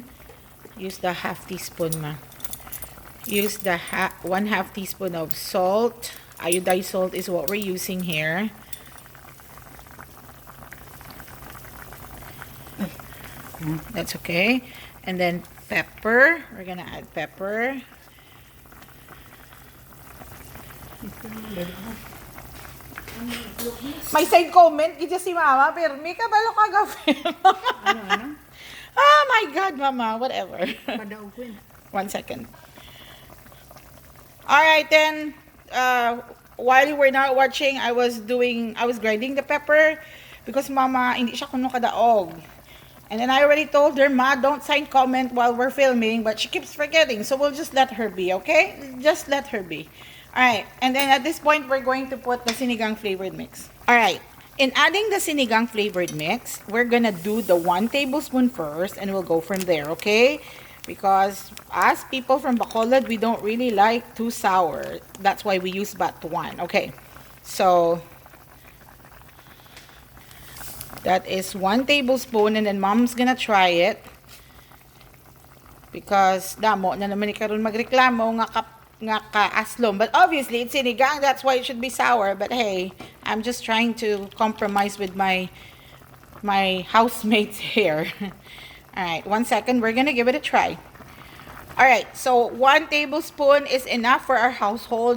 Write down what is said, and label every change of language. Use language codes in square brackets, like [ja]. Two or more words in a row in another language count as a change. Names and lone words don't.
[en] Use the half teaspoon, ma. Use the 1/2 teaspoon of salt. Iodized salt is what we're using here. That's okay. And then pepper. We're gonna add pepper. [hil] May [en] side comment [hil] kita si Mama, pero may kabalo ka gawin. [en] Oh my God, Mama, whatever. 1 second. All right, then, while you were not watching, I was grinding the pepper because Mama, [hil] hindi siya kuno kadaog. [en] And then I already told her, Ma, don't sign comment while we're filming, but she keeps forgetting, so we'll just let her be, okay? Just let her be. Alright, and then at this point, we're going to put the sinigang flavored mix. Alright, in adding the sinigang flavored mix, we're gonna do the 1 tablespoon first, and we'll go from there, okay? Because as people from Bacolod, we don't really like too sour. That's why we use batuan. Okay, so that is 1 tablespoon, and then mom's gonna try it. [hil] Because damo na naman ni karon magreklamo nga ka aslom. [en] But obviously, it's sinigang, that's why it should be sour. But hey, I'm just trying to compromise with my housemates here. Alright, 1 second, we're gonna give it a try. Alright, so 1 tablespoon is enough for our household.